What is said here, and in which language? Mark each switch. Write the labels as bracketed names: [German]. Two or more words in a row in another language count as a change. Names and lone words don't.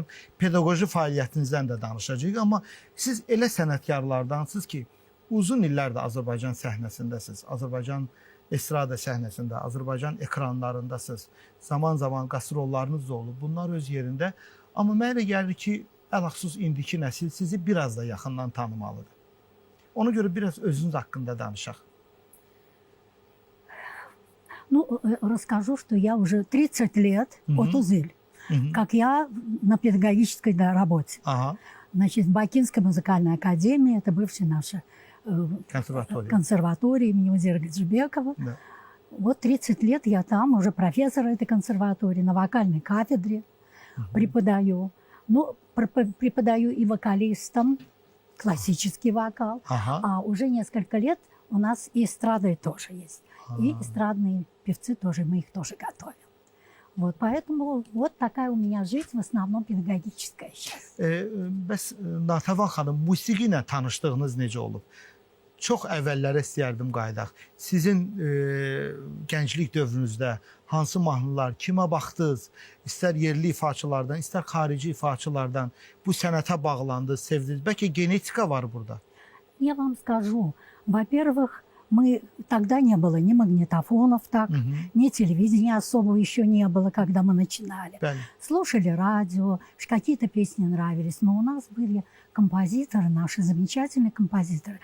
[Azerbaijani] Pedaqoji fəaliyyətinizdən də danışacağıq. Amma siz elə sənətkarlardansınız ki, uzun illərdir Azərbaycan səhnəsindəsiniz. Azərbaycan estrada səhnəsində, Azərbaycan ekranlarındasınız. Zaman-zaman qastrollarınız da olub. Bunlar öz yerində. Amma mənə elə gəlir ki, ələxsus indiki nəsil sizi biraz da yaxından tanımalıdır. Ona görə biraz özünüz haqqında danışaq. [Russian] Ну, расскажу, что я уже 30 лет от УЗИЛь, как я на педагогической работе. Aha, Значит, в Бакинской музыкальной академии, это бывшая наша [Azerbaijani] konservatoriya. [Russian] консерватория имени Музира Гаджибекова. Да. Вот 30 лет я там, уже профессор этой консерватории, на вокальной кафедре преподаю. Ну, преподаю и вокалистам классический вокал, Aha. а уже несколько лет у нас и эстрады тоже есть. И эстрадные певцы тоже, мы их тоже готовим. Вот, поэтому вот такая у меня жизнь, в основном педагогическая сейчас. [Azerbaijani] Bəs Natəvan xanım, musiqi ilə tanışdığınız necə olub? çox əvvəllərə istəyərdim qayıdaq. Sizin gənclik dövrünüzdə hansı mahnılar, kimə baxdınız? İstər yerli ifaçılardan, istər xarici ifaçılardan bu sənətə bağlandınız, sevdiniz. Bəlkə genetika var burada. [Russian] Я вам скажу, во-первых, мы тогда не было ни магнитофонов так, ни телевидения особо еще не было, когда мы начинали. [Azerbaijani] Bəli. [Russian] Слушали радио, какие-то песни нравились, но у нас были композиторы, наши замечательные композиторы.